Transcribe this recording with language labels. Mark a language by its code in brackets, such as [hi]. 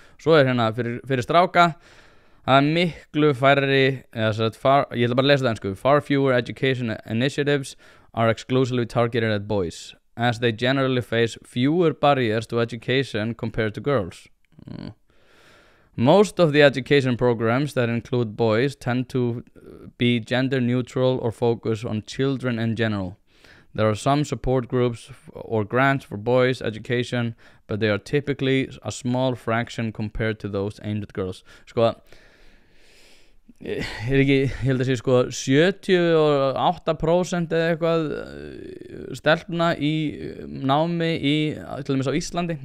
[is] Svo er hérna fyrir stráka, það er miklu færri, ég ætla bara að lesa það einsku. [en] Far fewer education initiatives are exclusively targeted at boys, as they generally face fewer barriers to education compared to girls. Most of the education programs that include boys tend to be gender neutral or focus on children in general. There are some support groups or grants for boys' education, but they are typically a small fraction compared to those aimed at girls. [is] Sko, ég held að sé sko 78% eða eitthvað stelpna í námi til dæmis á Íslandi.